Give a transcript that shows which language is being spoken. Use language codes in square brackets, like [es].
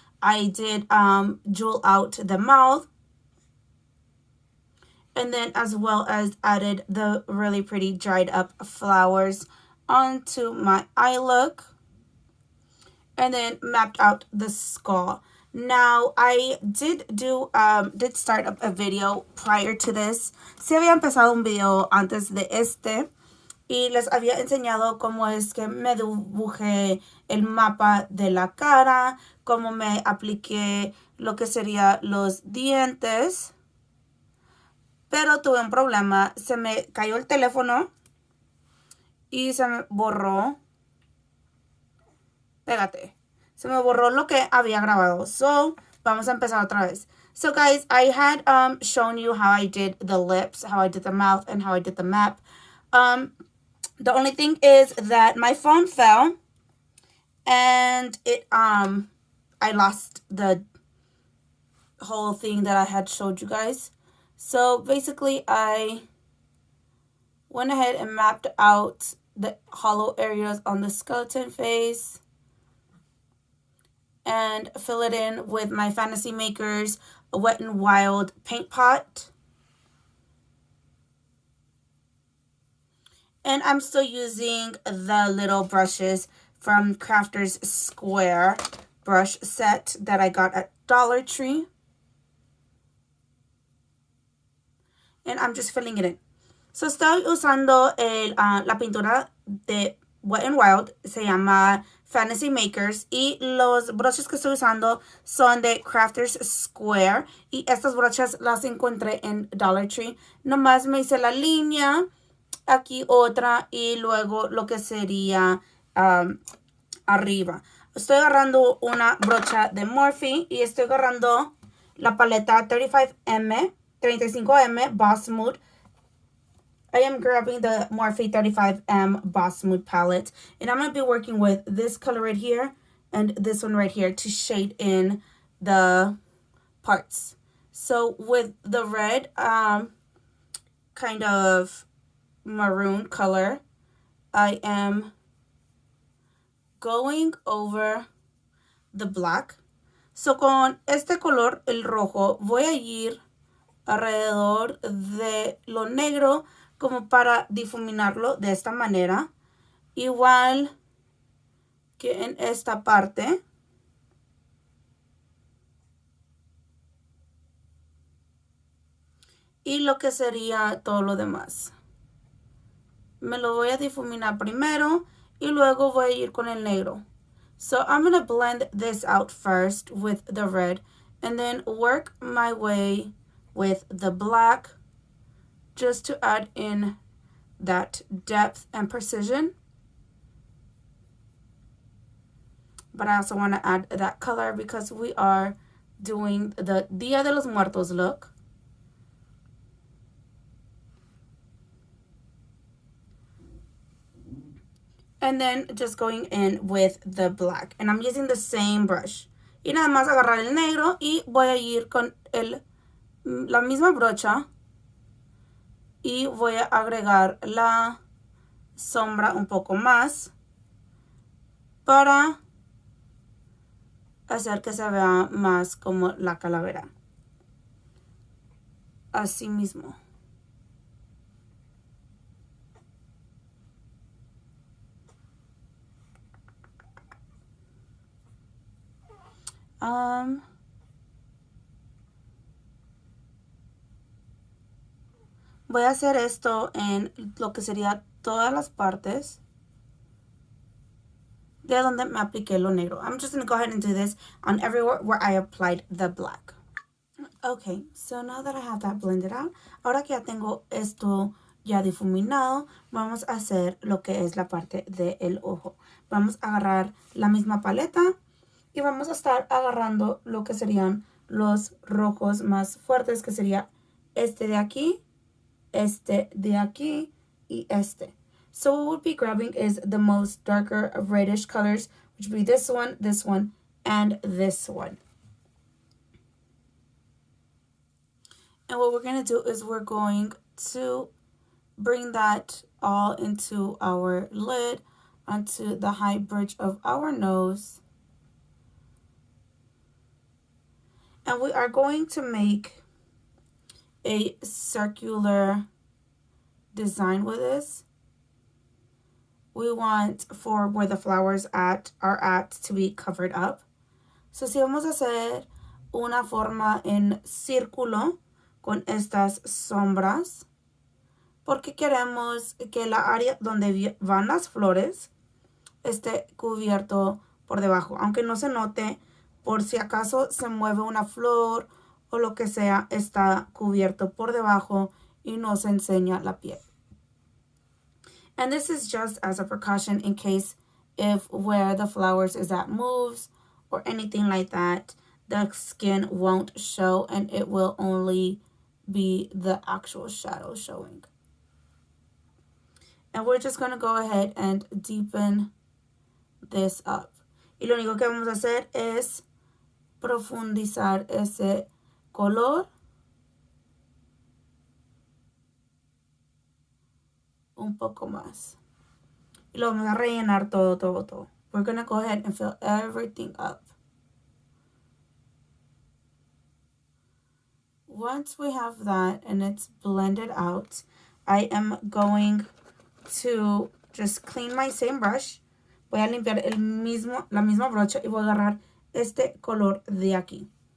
[en] I did jewel out the mouth, and then as well as added the really pretty dried up flowers onto my eye look, and then mapped out the skull. Now, I did start up a video prior to this. [es] Sí había empezado un video antes de este y les había enseñado cómo es que me dibujé el mapa de la cara, cómo me apliqué lo que sería los dientes. Pero tuve un problema, se me cayó el teléfono y se me borró. Pégate. Se me borró lo que había grabado. So, vamos a empezar otra vez. [en] So, guys, I had shown you how I did the lips, how I did the mouth, and how I did the map. The only thing is that my phone fell, and I lost the whole thing that I had showed you guys. So, basically, I went ahead and mapped out the hollow areas on the skeleton face and fill it in with my Fantasy Makers Wet n Wild paint pot. And I'm still using the little brushes from Crafter's Square brush set that I got at Dollar Tree. And I'm just filling it in. [es] So estoy usando la pintura de Wet n Wild, se llama Fantasy Makers, y los broches que estoy usando son de Crafter's Square, y estas brochas las encontré en Dollar Tree. Nomás me hice la línea, aquí otra, y luego lo que sería arriba. Estoy agarrando una brocha de Morphe y estoy agarrando la paleta 35M Boss Mood. [en] I am grabbing the Morphe 35M Boss Mood palette, and I'm going to be working with this color right here and this one right here to shade in the parts. So with the red kind of maroon color, I am going over the black. [es] So con este color, el rojo, voy a ir alrededor de lo negro como para difuminarlo de esta manera, igual que en esta parte. Y lo que sería todo lo demás. Me lo voy a difuminar primero y luego voy a ir con el negro. [en] So I'm going to blend this out first with the red and then work my way with the black, just to add in that depth and precision. But I also want to add that color because we are doing the Dia de los Muertos look. And then just going in with the black. And I'm using the same brush. [es] Y nada más agarrar el negro y voy a ir con la misma brocha. Y voy a agregar la sombra un poco más para hacer que se vea más como la calavera. Así mismo. Voy a hacer esto en lo que sería todas las partes de donde me apliqué lo negro. [en] I'm just going to go ahead and do this on everywhere where I applied the black. Okay, so now that I have that blended out, [es] ahora que ya tengo esto ya difuminado, vamos a hacer lo que es la parte del ojo. Vamos a agarrar la misma paleta y vamos a estar agarrando lo que serían los rojos más fuertes, que sería este de aquí, este de aquí, y este. [en] So what we'll be grabbing is the most darker reddish colors, which would be this one, and this one. And this one. And what we're going to do is we're going to bring that all into our lid, onto the high bridge of our nose. And we are going to make a circular design with this. We want for where the flowers are at to be covered up. [es] So si vamos a hacer una forma en círculo con estas sombras, porque queremos que la área donde van las flores esté cubierto por debajo, aunque no se note, por si acaso se mueve una flor o lo que sea, está cubierto por debajo y no se enseña la piel. [en] And this is just as a precaution in case if where the flowers is at moves or anything like that, the skin won't show and it will only be the actual shadow showing. And we're just going to go ahead and deepen this up. [es] Y lo único que vamos a hacer es profundizar ese color un poco más. Y lo vamos a rellenar todo. [en] We're going to go ahead and fill everything up. Once we have that and it's blended out, I am going to just clean my same brush. [es] Voy a limpiar la misma brocha y voy a agarrar este color de aquí.